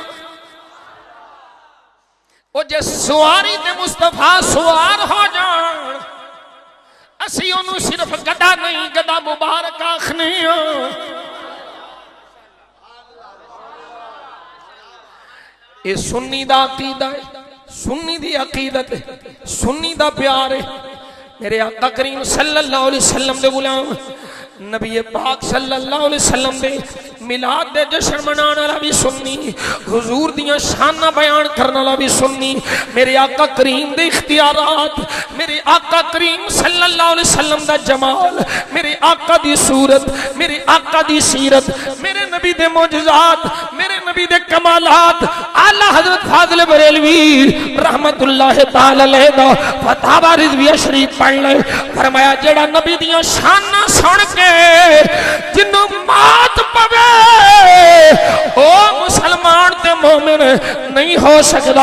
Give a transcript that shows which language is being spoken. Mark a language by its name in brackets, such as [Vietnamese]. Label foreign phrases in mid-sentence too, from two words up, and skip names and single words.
[Punjabi] ਵੋ ਜੇ ਸਵਾਰੀ ਤੇ ਮੁਸਤਫ਼ਾ ਸਵਾਰ ਹੋ ਜਾਣ, ਅਸੀ ਓਨੂੰ ਸਿਰਫ਼ ਗਦਾ ਨਹੀਂ ਗਦਾ ਮੁਬਾਰਕ ਆਖਣੇ। ਯੇ ਸੁੰਨੀ ਦਾ ਅਕੀਦਾ ਹੈ, ਸੁੰਨੀ ਦੀ ਅਕੀਦਤ ਹੈ, ਸੁੰਨੀ ਦਾ ਪਿਆਰ ਹੈ। ਮੇਰੇ ਆਕਾ ਕਰੀਮ [Arabic] صلى الله عليه وسلم [Punjabi] ਦੇ ਗ਼ੁਲਾਮ ਨਬੀ ਪਾਕ [Arabic] صلى الله عليه وسلم [Punjabi] ਦੇ ਮਿਲਾਦ ਦੇ ਜਸ਼ਨ ਮਨਾਣੇ ਵਾਲਾ ਭੀ ਸੁੰਨੀ, ਹੁਜ਼ੂਰ ਦੀਆਂ ਸ਼ਾਨਾਂ ਬਯਾਨ ਕਰਨੇ ਵਾਲਾ ਭੀ ਸੁੰਨੀ। ਮੇਰੇ ਆਕਾ ਕਰੀਮ ਦੇ ਇਖ਼ਤਿਆਰਾਤ, ਮੇਰੇ ਆਕਾ ਕਰੀਮ [Arabic] صلى الله عليه وسلم [Punjabi] ਦਾ ਜਮਾਲ, ਮੇਰੇ ਆਕਾ ਦੀ ਸੂਰਤ, ਮੇਰੇ ਆਕਾ ਦੀ ਸੀਰਤ, ਮੇਰੇ ਨਬੀ ਦੇ ਮੋਅਜਜ਼ਾਤ, ਮੇਰੇ ਨਬੀ ਦੇ ਕਮਾਲਾਤ। ਆਲਾ ਹਜ਼ਰਤ ਫ਼ਾਜ਼ਿਲ ਬਰੇਲਵੀ [Arabic] رحمة الله تعالى عليه [Punjabi] ਦਾ ਫ਼ਤਵਾ ਰਿਜ਼ਵੀਆ ਸ਼ਰੀਫ਼ ਪੜ੍ਹ ਲੇ, ਫ਼ਰਮਾਇਆ ਜੇੜ੍ਹਾ ਨਬੀ ਦੀਆਂ ਸ਼ਾਨਾਂ ਸੁਣ ਕੇ ਜਿੰਨੋਂ ਮਾਤ ਪਵੇ ਓ ਮੁਸਲਮਾਨ ਤੇ ਮੋਮਿਨ ਨਹੀਂ ਹੋ ਸਕਦਾ।